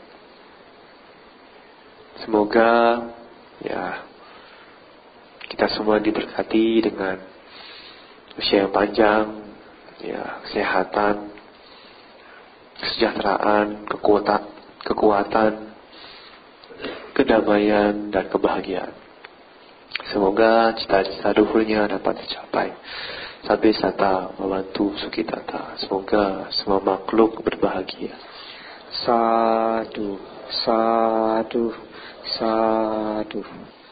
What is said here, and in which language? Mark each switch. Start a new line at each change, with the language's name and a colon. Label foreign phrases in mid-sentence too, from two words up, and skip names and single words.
Indonesian: Semoga kita semua diberkati dengan usia yang panjang, kesehatan, kesejahteraan, kekuatan, kedamaian, dan kebahagiaan. Semoga cita-cita luhurnya dapat dicapai.
Pali: Sabbe sata membantu sukitata.
Indonesian: Semoga semua makhluk berbahagia.
Pali: Sadu, sadu, sadu.